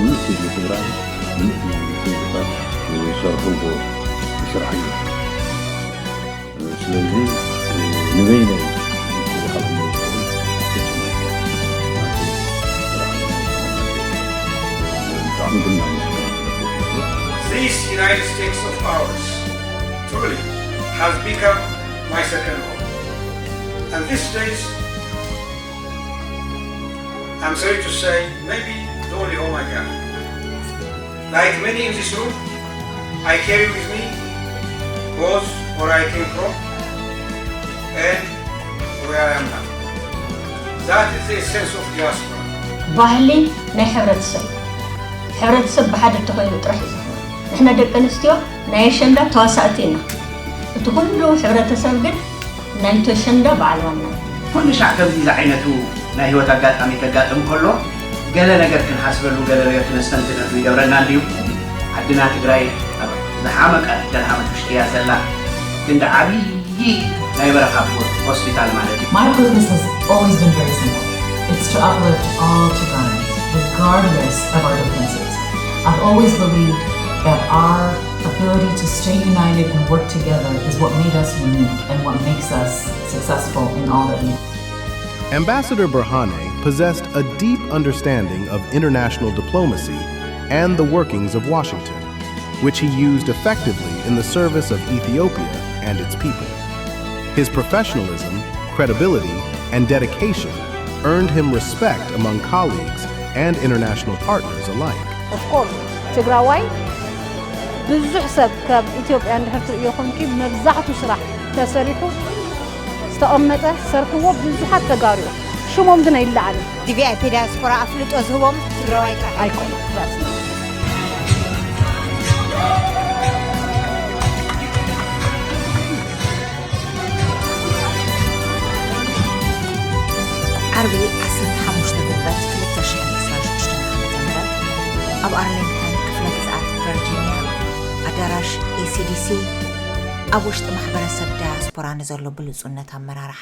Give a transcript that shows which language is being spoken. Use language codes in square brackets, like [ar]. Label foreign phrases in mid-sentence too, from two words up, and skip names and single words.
[ti] ትግራይ ምእንቲ ዝሰርሕዎ ስራሕ እዩ ስለዚህ ንበይነይ [en] This United States of ours truly has become my second home. And these days, I'm sorry to say, maybe the only home I have. Like many in this room, I carry with me both where I came from and where I am now. That is the essence of diaspora. [ti] ባህሊ ናይ ሕብረተሰብ ብሓደ ተኾይኑ ጥራሕ እዩ ንሕና ደቂ ኣንስትዮ ናይ ኣሸንዳ ተዋሳእቲ ኢና እቲ ኩሉ ሕብረተሰብ ግን ናይቶ ኣሸንዳ በዓል ዋና ኩሉ ሻዕ ከምዚ ዓይነቱ ናይ ህይወት ኣጋጣሚ ከጋጥም ከሎ ገለ ነገር ክንሓስበሉ ገለ ነገር ክነስተንትነሉ ይገብረና እንድዩ ዓድና ትግራይ ዝሓመቀ ደርሃመት ውሽጢ እያ ዘላ ግን ዓብዪ ናይ በረኻ ሆስፒታል ማለት እዩ [en] My purpose has always been very simple. It's to uplift all Tigrayans, regardless of our differences. I've always believed that our ability to stay united and work together is what made us unique and what makes us successful in all that we do. Ambassador Berhane possessed a deep understanding of international diplomacy and the workings of Washington, which he used effectively in the service of Ethiopia and its people. His professionalism, credibility, and dedication earned him respect among colleagues and international partners alike. Of course, [ti] Tigray ብዙሕ ሰብ ካብ ኢትዮጵያ እንድሕር ትሪእኹም መብዛሕቱ ስራሕ ተሰሪሑ ዝተቐመጠ ሰርሕዎ ብዙሓት ተጋሩ ሽሞም ግን ኣይለዓልን ቪአይፒ ዲያስፖራ ኣፍልጦ ዝህቦም ትግራዋይ ኣይኮኑ ዓርቢ 15 ግንቦት 2026 ዓ.ም ኣብ ኣርሊንግተን ክፍለ ግዝኣት ቨርጂኒያ ኣዳራሽ ACDC ኣብ ውሽጢ ማሕበረሰብ ዲያስፖራ ንዘሎ ብሉጽነት ኣመራርሓ